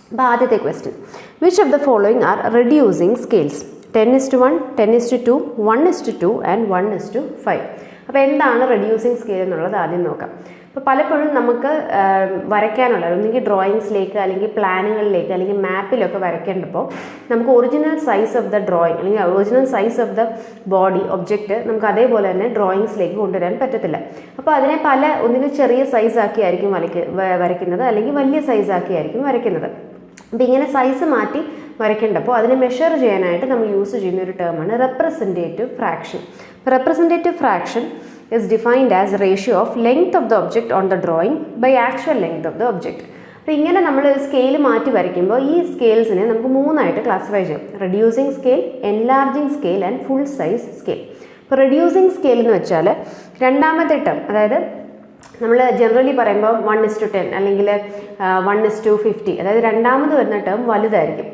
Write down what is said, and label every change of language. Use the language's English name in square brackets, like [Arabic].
[Malayalam] ആദ്യത്തെ question, [English] which of the following are reducing scales? 10:1, 10:2, 1:2 and 1:5. [Malayalam] അപ്പോൾ എന്താണ് റെഡ്യൂസിങ് സ്കെയിൽ എന്നുള്ളത് ആദ്യം നോക്കാം. അപ്പോൾ പലപ്പോഴും നമുക്ക് വരയ്ക്കാനുള്ള ഒന്നെങ്കിൽ ഡ്രോയിങ്സിലേക്ക് അല്ലെങ്കിൽ പ്ലാനുകളിലേക്ക് അല്ലെങ്കിൽ മാപ്പിലൊക്കെ വരയ്ക്കേണ്ടപ്പോൾ നമുക്ക് original size of the drawing അല്ലെങ്കിൽ original size of the body object നമുക്ക് അതേപോലെ തന്നെ ഡ്രോയിങ്സിലേക്ക് കൊണ്ടുവരാൻ പറ്റത്തില്ല. അപ്പോൾ അതിനെ ഒന്നുകിൽ ചെറിയ സൈസാക്കി ആയിരിക്കും വരയ്ക്കുന്നത് അല്ലെങ്കിൽ വലിയ സൈസാക്കി ആയിരിക്കും വരയ്ക്കുന്നത്. അപ്പോൾ ഇങ്ങനെ സൈസ് മാറ്റി വരയ്ക്കേണ്ടപ്പോൾ അതിനെ മെഷർ ചെയ്യാനായിട്ട് നമ്മൾ യൂസ് ചെയ്യുന്ന ഒരു ടേമാണ് representative fraction. [English] Representative fraction is defined as ratio of length of the object on the drawing by actual length of the object. [Malayalam] അപ്പോൾ ഇങ്ങനെ നമ്മൾ സ്കെയിൽ മാറ്റി വരയ്ക്കുമ്പോൾ ഈ സ്കെയിൽസിനെ നമുക്ക് മൂന്നായിട്ട് ക്ലാസിഫൈ ചെയ്യാം: reducing scale, enlarging scale and full size scale. ഇപ്പോൾ റെഡ്യൂസിങ് സ്കെയിൽ എന്ന് വെച്ചാൽ രണ്ടാമത്തെ ടേം, അതായത് നമ്മൾ ജനറലി പറയുമ്പോൾ 1:10 അല്ലെങ്കിൽ 1:50, അതായത് രണ്ടാമത് വരുന്ന ടേം വലുതായിരിക്കും.